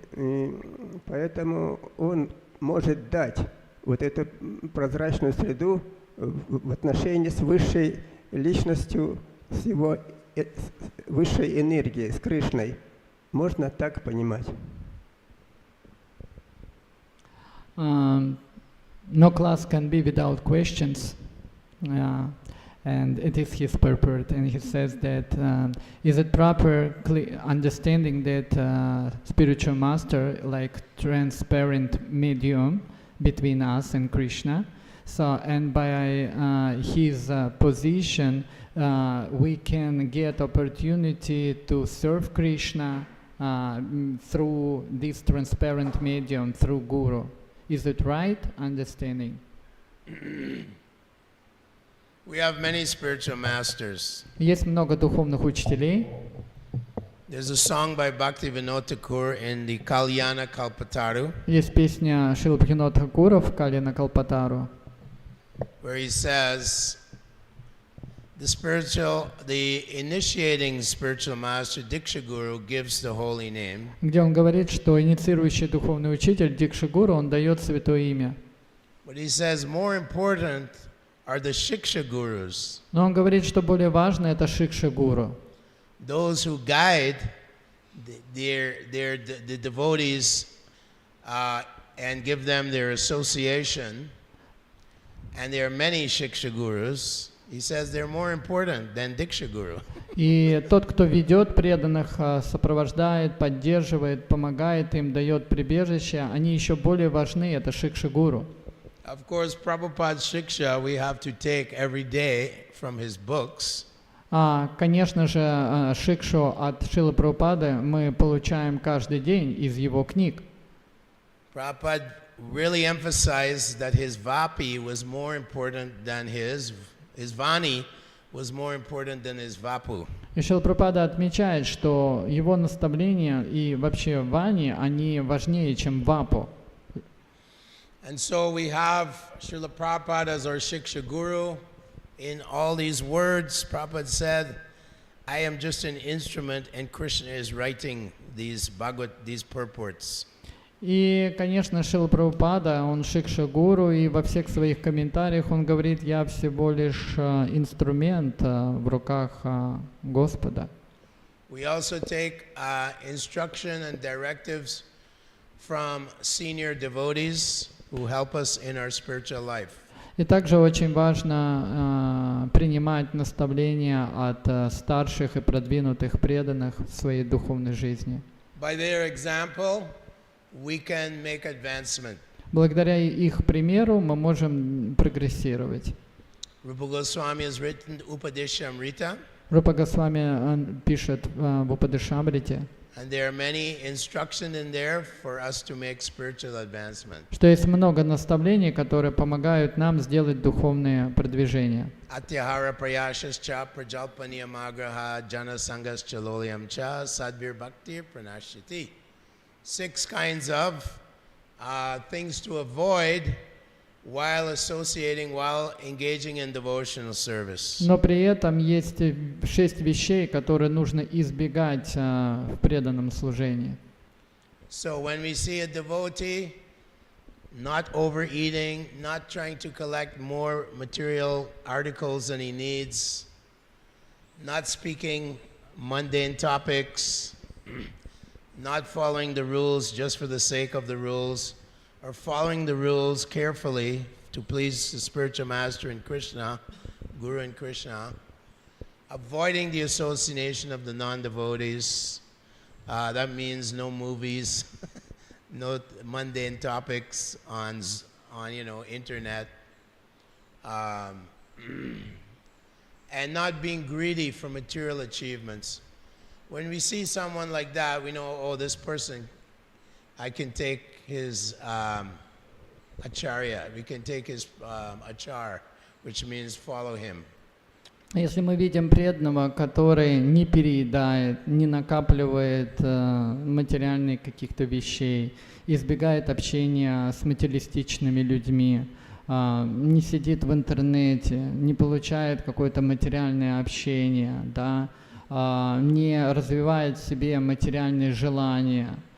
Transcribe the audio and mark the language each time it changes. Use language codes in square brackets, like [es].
[ru] И поэтому он может дать вот эту прозрачную среду в отношении с высшей личностью, с его высшей энергией, с Кришной. Можно так понимать? [en] No class can be without questions, and it is his purport. And he says that is it proper understanding that spiritual master like transparent medium between us and Krishna. So, and by his position, we can get opportunity to serve Krishna through this transparent medium, through Guru. Is it right understanding? We have many spiritual masters. [ru] Есть много духовных учителей. [en] There's a song by Bhaktivinoda Thakur in the Kalyana Kalpataru, [ru] Есть песня Шрила Бхактивинода Thakura в Калина Калпатару, [en] where he says, the initiating spiritual master Diksha Guru gives the holy name. [ru] где он говорит, что инициирующий духовный учитель Дикша Гуру, он дает святое имя. [en] But he says more important are the Shiksha Gurus, [ru] Но он говорит, что более важно это Шикша Гуру, [en] those who guide the devotees and give them their association. And there are many Shiksha Gurus. He says they're more important than Diksha Guru. [ru] И тот, кто ведет преданных, сопровождает, поддерживает, помогает им, дает прибежище, они еще более важны, это Шикша Гуру. [en] Of course, Prabhupada's Shiksha we have to take every day from his books. [ru] Конечно же, Шикшу от Шрилы Прабхупады мы получаем каждый день из его книг. [en] Prabhupada really emphasized that his Vapi was more important than his Vani was more important than his Vapu. [ru] И Шрила Прабхупада отмечает, что его наставления и вообще Вани, они важнее, чем Вапу. [en] And so we have Srila Prabhupada as our Shiksha Guru. In all these words, Prabhupada said, I am just an instrument and Krishna is writing these purports. [ru] И, конечно, Шрила Прабхупада, он Шикша Гуру, и во всех своих комментариях он говорит, я всего лишь инструмент в руках Господа. [en] We also take instruction and directives from senior devotees who help us in our spiritual life. [ru] И также очень важно принимать наставления от старших и продвинутых преданных в своей духовной жизни. [en] By their example, we can make advancement. [ru] Благодаря их примеру мы можем прогрессировать. [en] Rupa Goswami has written Upadeshamrita, [ru] Рупа Госвами пишет в Упадешамрите, [en] and there are many instructions in there for us to make spiritual advancement. [ru] что есть много наставлений, которые помогают нам сделать духовные продвижения. [sa] Atyahara prayashascha prajalpaniyamagraha jana sangascha lolyam cha sadvir bhaktir pranashiti. [en] 6 kinds of things to avoid while engaging in devotional service. [ru] Но при этом есть 6 вещей, которые нужно избегать в преданном служении. [en] So when we see a devotee not overeating, not trying to collect more material articles than he needs, not speaking mundane topics, not following the rules just for the sake of the rules, or following the rules carefully to please the spiritual master in Krishna, Guru and Krishna, avoiding the association of the non-devotees. That means no movies, no mundane topics on internet, and not being greedy for material achievements. When we see someone like that, we know, oh, this person, I can take his acharya, we can take his achar, which means follow him. [ru] Если мы видим преданного, который не переедает, не накапливает материальных каких-то вещей, избегает общения с материалистичными людьми, не сидит в интернете, не получает какое-то материальное общение, да, не развивает в себе материальные желания.